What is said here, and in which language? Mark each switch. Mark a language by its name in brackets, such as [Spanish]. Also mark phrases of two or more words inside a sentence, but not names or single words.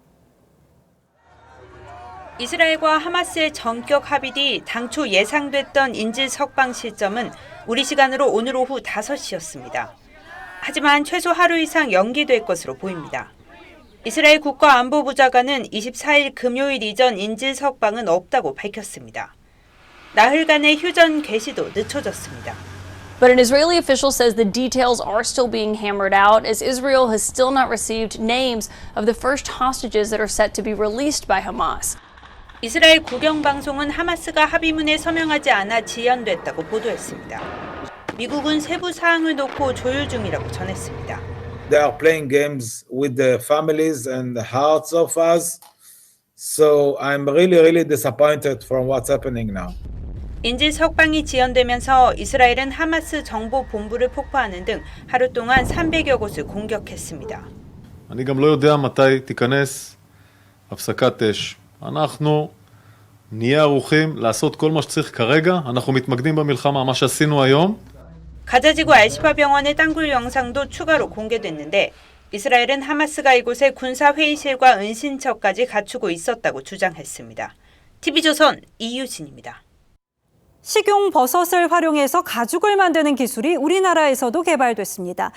[Korean] 이스라엘과 하마스의 전격 합의 뒤 당초 예상됐던 인질 석방 시점은 우리 시간으로 오늘 오후 5시였습니다. 하지만 최소 하루 이상 연기될 것으로 보입니다. 이스라엘 국가안보부장관은 24일 금요일 이전 인질 석방은 없다고 밝혔습니다. 나흘 간의 휴전 개시도 늦춰졌습니다. [English] But an Israeli official says the details are still being hammered out as Israel has still not received names of the first hostages that are set to be released by Hamas. [Korean] 이스라엘 국영방송은 하마스가 합의문에 서명하지 않아 지연됐다고 보도했습니다. 미국은 세부 사항을 놓고 조율 중이라고 전했습니다. [English] They are playing games with the families and the hearts of us. So I'm really disappointed from what's happening now. [Korean] 인질 석방이 지연되면서 이스라엘은 하마스 정보 본부를 폭파하는 등 하루 동안 300여 곳을 공격했습니다. [Hebrew] אני גם לא יודע מתי תיכנס הפסקת אש. אנחנו נהיה ערוכים לעשות כל מה שצריך כרגע. אנחנו מתמקדים במלחמה, מה שעשינו היום. [Korean] 가자지구 알시파 병원의 땅굴 영상도 추가로 공개됐는데 이스라엘은 하마스가 이곳에 군사회의실과 은신처까지 갖추고 있었다고 주장했습니다. TV조선 이유진입니다. 식용 버섯을 활용해서 가죽을 만드는 기술이 우리나라에서도 개발됐습니다.